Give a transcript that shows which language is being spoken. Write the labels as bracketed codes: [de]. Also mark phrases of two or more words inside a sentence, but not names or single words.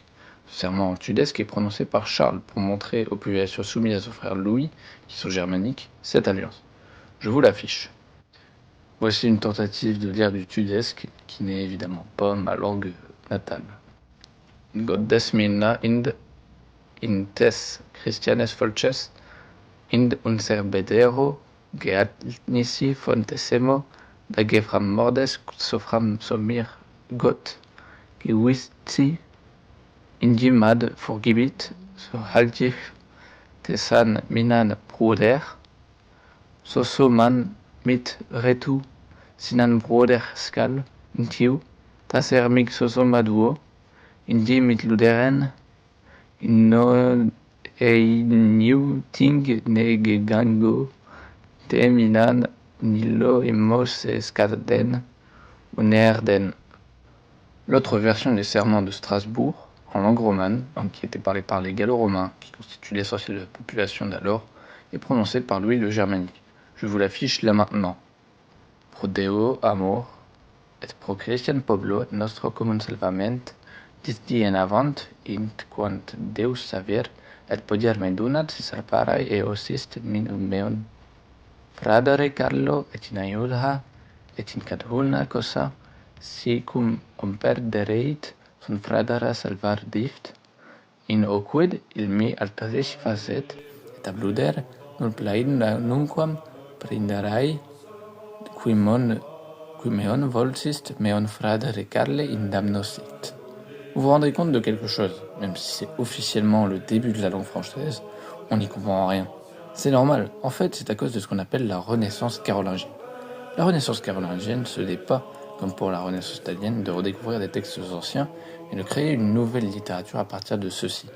[fr] Ce serment en tudesque est prononcé par Charles pour montrer aux populations soumises à son frère Louis, qui sont germaniques, cette alliance. Je vous l'affiche. Voici une tentative de lire du tudesque, qui n'est évidemment pas ma langue natale. [goh] Gottes minna in tes Christianes volches, ind unser bedero, geadnisi fontesemo, da gefram mordes sofram somir got, gewisti, indi mad forgibit, so haltif tesan minan bruder, soso man mit retu, sinan bruder skal, intiu, taser mig soso maduo, indi mit luderen, inno new ting negegango, te minan nilo immos escaden, unerden. [fr] L'autre version des serments de Strasbourg, en langue romane, donc qui était parlée par les Gallo-Romains, qui constituent l'essentiel de la population d'alors, est prononcée par Louis le Germanique. Je vous l'affiche là maintenant. [fro] Pro Deo amor, et pro Christian Poblo nostro commun salvament, disdi en avant, int quant Deus saver, et podiar me donat si sarparai e osist minum meon. Fradere Carlo et in aiudha, et in cadhulna cosa, si cum perdereit son fradera salvar dift, in oquid il mi altaris facet, et abluder nul plaid nunquam prinderai, qui meon volsist meon fradere Carle in damnosit. [fr] Vous vous rendrez compte de quelque chose, même si c'est officiellement le début de la langue française, on n'y comprend rien. C'est normal, en fait c'est à cause de ce qu'on appelle la Renaissance carolingienne. La Renaissance carolingienne, ce n'est pas, comme pour la Renaissance italienne, de redécouvrir des textes anciens, mais de créer une nouvelle littérature à partir de ceux-ci.